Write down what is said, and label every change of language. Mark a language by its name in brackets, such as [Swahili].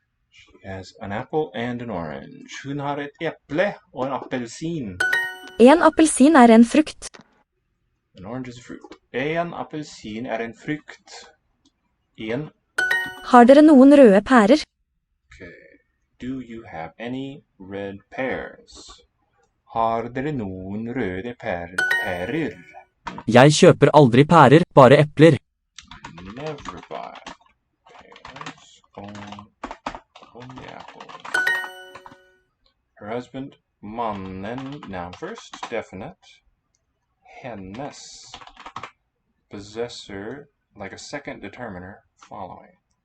[English] She has an apple and an orange. [Norwegian] Hun har et eple og en appelsin. En appelsin er en frukt. [English] An orange is a fruit. [Norwegian] En appelsin er en frukt. En. Har dere noen røde pærer? [English] Okay. Do you have any red pears? [Norwegian] Har dere noen røde pærer? Jeg kjøper aldri pærer, bare epler. [English] Never buy pears, only apples. Her husband, mannen, noun first, definite. Hennes, possessor, like a second determiner, following.